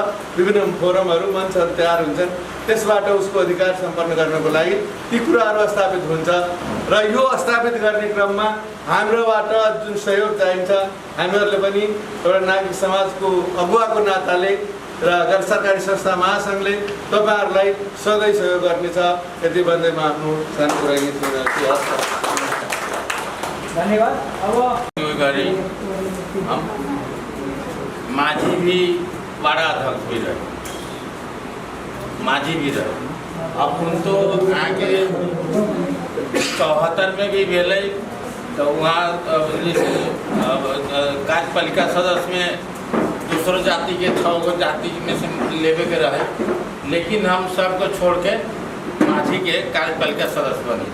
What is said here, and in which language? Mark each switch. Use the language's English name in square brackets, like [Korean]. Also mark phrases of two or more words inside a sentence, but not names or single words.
[Nepali] विभिन्न फोरमहरू मञ्चहरू तयार हुन्छन्, त्यसबाट उसको अधिकार सम्पन्न गर्नको लागि ती कुराहरू स्थापित हुन्छ र यो स्थापित गर्ने क्रममा हाम्रोबाट जुन सहयोग चाहिन्छ हामीहरूले पनि एउटा नागरिक समाजको अगुवाको नाताले र गैर सरकारी संस्था महासङ्घले तपाईँहरूलाई सधैँ सहयोग गर्नेछ। यति भन्दै म आफ्नो सानो कुरा धन्यवाद। अब [Maithili] हम माझी भी बड़ा अध्यक्ष भी रहे, माझी भी रहे। अब उन तो आके 74 में भी भेले तो वहाँ कार्यपालिका सदस्य में दूसरों जाति के 6 जाति में से लेवे के रहे, लेकिन हम सबको छोड़ के माझी के कार्यपालिका सदस्य बने।